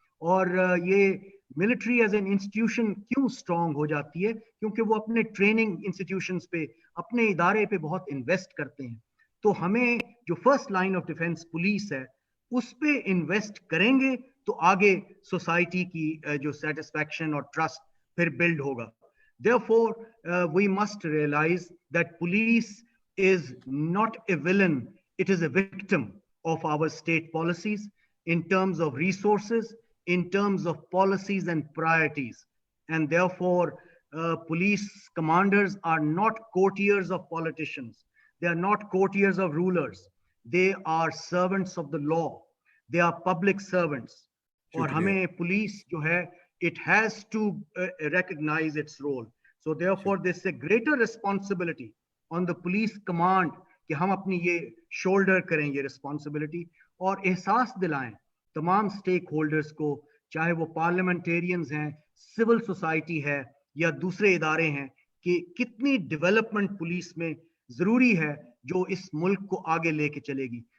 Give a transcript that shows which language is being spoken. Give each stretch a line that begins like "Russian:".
Hindi: और ये military as an institution क्यों स्ट्रांग हो जाती है? क्योंकि वो अपने ट्रेनिंग इंस्टीट्यूशंस पे, अपने इदारे पे बहुत इन्वेस्ट करते हैं. तो हमें जो first line of defence police है, उस पे इन्वेस्ट करेंगे तो आगे सोसाइटी की जो सेटिस्फैक्शन और ट्रस्ट फिर बिल्ड होगा.
English: Therefore, we must realize that police is not a villain, it is a victim of our state policies in terms of resources, in terms of policies and priorities. And therefore, police commanders are not courtiers of politicians. They are not courtiers of rulers. They are servants of the law. They are public servants.
Hindi: और हमें police जो है,
English: it has to recognize its role. So therefore, there's a greater responsibility on the police command
Hindi: कि हम अपनी ये shoulder करें ये responsibility और एहसास दिलाएं तमाम स्टेक होल्डर्स को, चाहे वो पार्लियामेंटेरियंस हैं, सिविल सोसाइटी है या दूसरे इदारे हैं, कि कितनी डेवलपमेंट पुलिस में जरूरी है जो इस मुल्क को आगे लेके चलेगी.